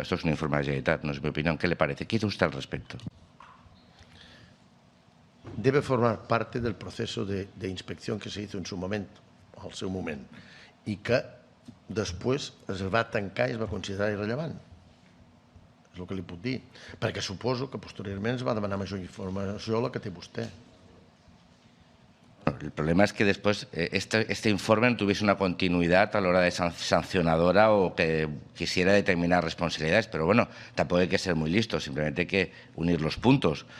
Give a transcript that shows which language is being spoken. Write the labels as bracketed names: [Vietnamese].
[Spanish] Esto es un informe de la Generalitat, no es mi opinión. ¿Qué le parece? ¿Qué hizo usted al respecto? Debe formar parte del proceso de inspección que se hizo en su momento, [Catalan] al seu moment, i que després es va tancar i es va considerar irrellevant. És el que li puc dir. Perquè suposo que posteriorment es va demanar major informació a la que té vostè. [Spanish] El problema es que después este informe no tuviese una continuidad a la hora de sancionadora o que quisiera determinar responsabilidades. Pero bueno, tampoco hay que ser muy listo, simplemente hay que unir los puntos.